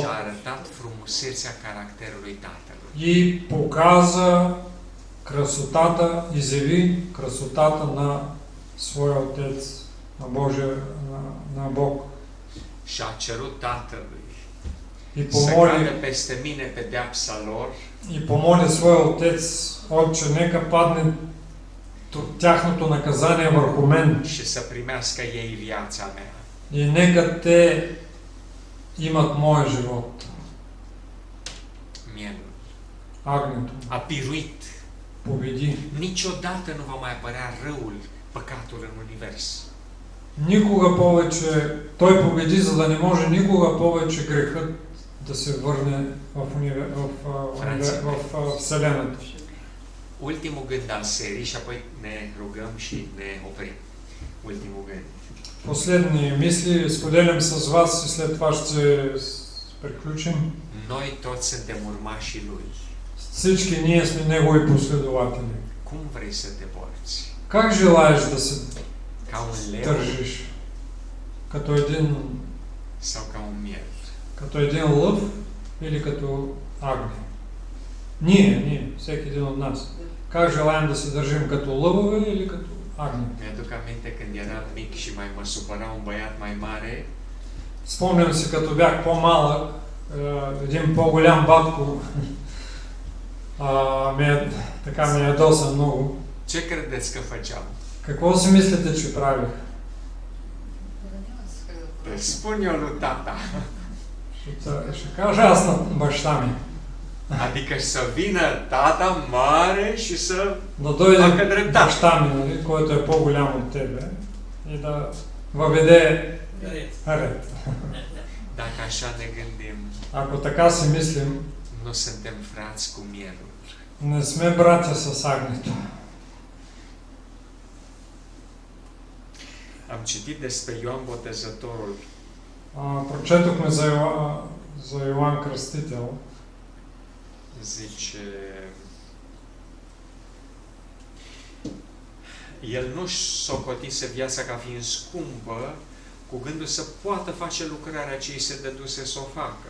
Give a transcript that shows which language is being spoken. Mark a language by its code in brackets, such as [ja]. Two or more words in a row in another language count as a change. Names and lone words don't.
[ro] a arătat frumusețea caracterului Tatălui. [bg] и показа красотата, изяви красотата на своя Отец, на Бог. [ro] Și a cerut Tatălui [bg] И [ro] să [bg] помоли, [ro] cadă peste mine pedeapsa lor [bg] и помоли своя Отец, Отче, нека падне тяхното наказание върху мен [ro] și să primească ei viața mea. [bg] и нека те имат моя живот. [ro] Mielul [bg] Агнето [ro] a biruit. [bg] победи. [ro] Niciodată nu va mai apărea răul, păcatul în univers. [bg] Никога повече, той победи, за да не може никога повече грехът да се върне в Вселената. [ro] Ultimul gând al serii și apoi ne rugăm și ne oprim. Ultimul gând. [bg] Последни мисли споделям с вас и след това ще приключим. [ro] Noi toți suntem urmașii Lui. [bg] Всички ние сме Негови последователи. [ro] Cum vrei să te porți? [bg] Как желаеш да се [ro] Ca un leu [bg] държиш? Като един, [ro] sau ca un miel? [bg] като един лъв или като агне? Ние, всеки един от нас. Как желаем да се държим? Като лъвове или като агне? [ro] Mi-aduc aminte când eram mic și mai mă supăra un băiat mai mare [bg] Спомням си, като бях по-малък, един по-голям батко така ме ядоса много. [ro] Ce credeți că făceam? [bg] Какво си мислите, че правих? [ro] Îl spun eu lui tata. [bg] Ще кажа аз на баща ми. [ro] Adică să vină tata mare și să [bg] Да дойде [ro] facă dreptate. [bg] баща ми, нали, който е по-голям от тебе, и да въведе ред. [ro] Dacă așa ne gândim, [bg] Ако така си мислим, [ro] nu suntem frați cu mielul. [bg] не сме братя с агнето. [ro] Am citit despre Ioan Botezătorul [bg] Прочетохме за Йоан Кръстител. [ro] zice, el nu-și socotise viața ca fiind scumpă, cu gândul să poată face lucrarea ce îi se dăduse să o facă.